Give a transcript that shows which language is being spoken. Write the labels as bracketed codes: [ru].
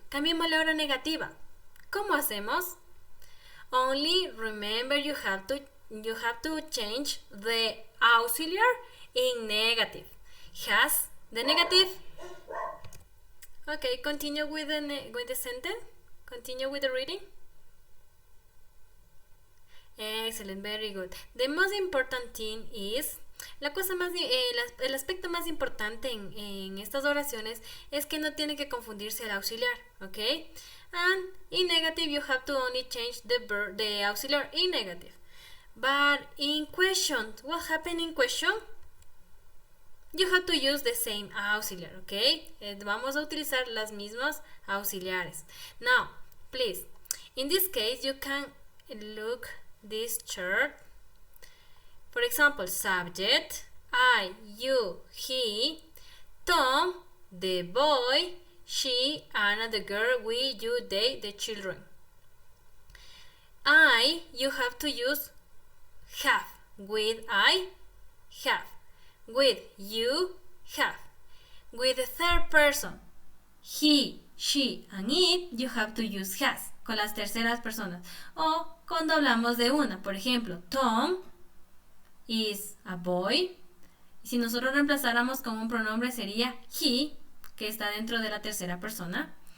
[es] Cambiemos la hora negativa. ¿Cómo hacemos? [en] Only remember you have to change the auxiliary in negative. Has the negative. Okay, continue with the sentence. Continue with the reading. Excellent, very good. The most important thing is [es] el aspecto más importante en estas oraciones es que no tiene que confundirse el auxiliar, ¿ok? [en] And in negative you have to only change the auxiliary in negative. But in question, what happened in question? You have to use the same auxiliary, ¿ok? [es] Vamos a utilizar las mismas auxiliares. [en] Now, please, in this case you can look this chart. For example, subject, I, you, he, Tom, the boy, she, Anna, the girl, we, you, they, the children. I, you have to use have. With I, have. With you, have. With the third person, he, she, and it, you have to use has. [es] Con las terceras personas. O cuando hablamos de una, por ejemplo, [en] Tom is a boy. [es] Y si nosotros reemplazáramos con un pronombre sería he, que está dentro de la tercera persona.